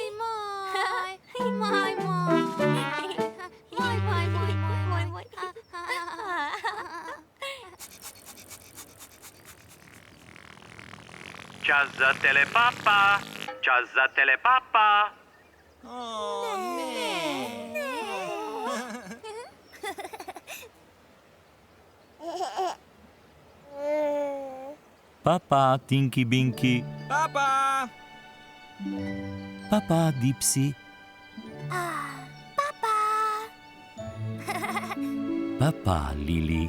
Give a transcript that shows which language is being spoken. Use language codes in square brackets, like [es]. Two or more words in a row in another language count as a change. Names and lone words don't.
[sl] Moj, moj. Moj. Čas za telepapa. Čas za telepapa. Papa, Tinky Binky. Papa! Papa, Dipsy. Papa, Lili.